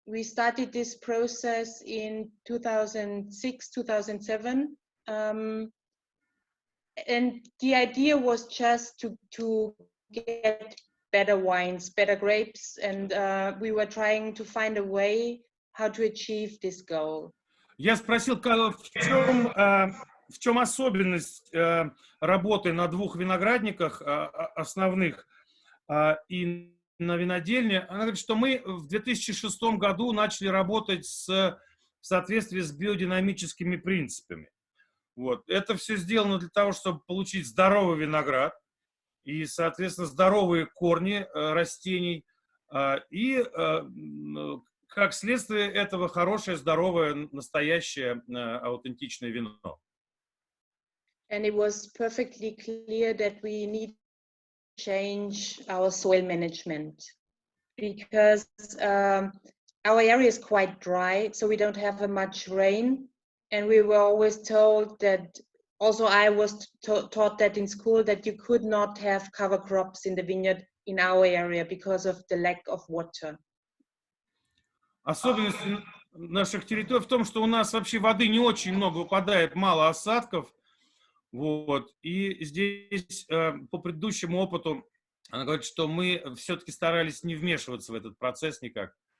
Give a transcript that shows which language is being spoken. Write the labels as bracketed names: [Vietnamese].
[English] We started this process in 2006, 2007. And the idea was just to get better wines, better grapes, and we were trying to find a way how to achieve this goal. [Russian] Я спросил, в чем особенность работы на двух виноградниках основных и на винодельне. Она говорит, что мы в 2006 году начали работать в соответствии с биодинамическими принципами. Вот. Это все сделано для того, чтобы получить здоровый виноград и, соответственно, здоровые корни растений и, как следствие этого, хорошее, здоровое, настоящее, аутентичное вино. [English] And it was perfectly clear that we need to change our soil management because our area is quite dry, so we don't have much rain. And we were always told that, also I was taught that in school, that you could not have cover crops in the vineyard in our area because of the lack of water. [Russian] Особенность наших территорий в том, что у нас вообще воды не очень много выпадает, мало осадков. Вот. И здесь по предыдущему опыту Она говорит, что мы все-таки старались не вмешиваться в этот процесс никак.